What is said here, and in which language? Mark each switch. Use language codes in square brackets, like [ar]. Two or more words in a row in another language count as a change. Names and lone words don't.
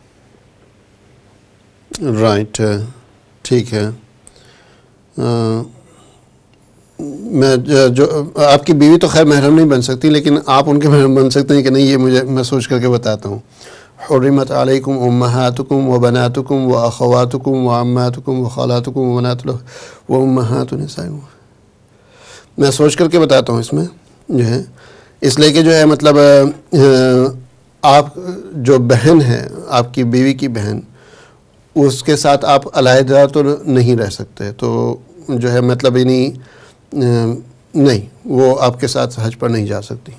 [ur] رائٹ، ٹھیک ہے. میں جو آپ کی بیوی تو خیر محرم نہیں بن سکتی، لیکن آپ ان کے محرم بن سکتے ہیں کہ نہیں، یہ میں سوچ کر کے بتاتا ہوں. [ar] حرمت علیکم امہاتکم و بناتکم و اخواتکم و عماتکم و خالاتکم و بنات و امہات نسائکم. [ur] میں سوچ کر کے بتاتا ہوں اس میں جو ہے، اس لیے کہ جو ہے مطلب آپ جو بہن ہے، آپ کی بیوی کی بہن، اس کے ساتھ آپ علیحدہ تو نہیں رہ سکتے. تو جو ہے مطلب نہیں، وہ آپ کے ساتھ حج پر نہیں جا سکتی.